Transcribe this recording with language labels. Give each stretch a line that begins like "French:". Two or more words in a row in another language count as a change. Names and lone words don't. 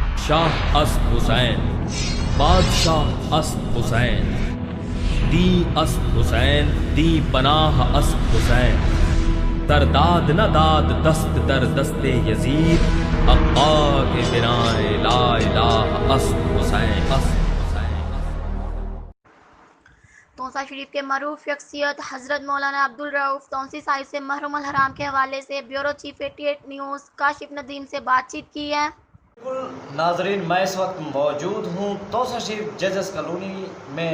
Persian: شاہ است حسین، بادشاہ است حسین، دی است حسین، دی پناہ است حسین، در داد نہ داد دست در دست یزید، حقا کے بنائے
Arabic: لا الہ
Persian: است حسین، است حسین۔
Urdu: تونسا شریف کے معروف شخصیت حضرت مولانا عبدالرؤف تونسی صاحب سے محرم الحرام کے حوالے سے بیورو چیف 88 نیوز کاشف ندیم سے بات چیت کی ہے۔ ناظرین، میں اس وقت موجود ہوں تونسا شریف ججز کالونی میں۔